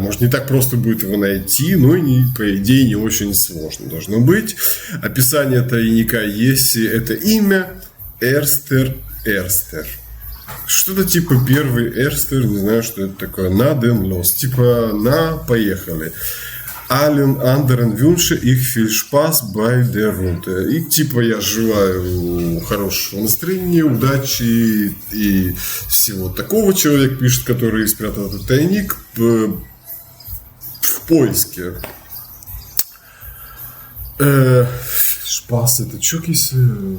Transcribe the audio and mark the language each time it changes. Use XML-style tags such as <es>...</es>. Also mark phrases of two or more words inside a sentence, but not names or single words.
<ru>Может, не так просто будет его найти, но и по идее не очень сложно должно быть. Описание тайника есть. Это имя Эрстер. Что-то типа первый Эрстер, не знаю, что это такое. На</ru> <de>den los,</de> <ru>типа на поехали.</ru> <de>Allen anderen wünsche ich viel Spaß bei der Route.</de> <ru>И типа я желаю хорошего настроения, удачи и всего такого. Человек пишет, который спрятал этот тайник в поиске. Шпас, это что, если...</ru>